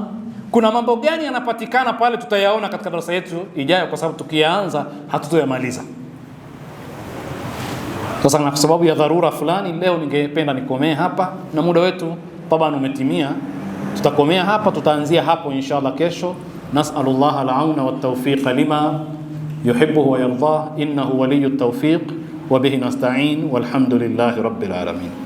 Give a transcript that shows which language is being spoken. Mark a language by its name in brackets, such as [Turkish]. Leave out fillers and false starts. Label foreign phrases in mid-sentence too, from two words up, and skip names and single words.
[Swahili] Kuna mambo gani yanapatikana pale, tutayaona katika darasa yetu ijayo, kwa sababu tukianza hatutoyamaliza. Sasa kwa sababu ya dharura fulani, leo ningependa nikomee hapa, na muda wetu taban umetimia. Tutakomea hapa, tutaanzia hapo inshallah kesho. [Arabic] نسأل الله العون والتوفيق لما يحب ويرضاه إنه ولي التوفيق وبه نستعين والحمد لله رب العالمين.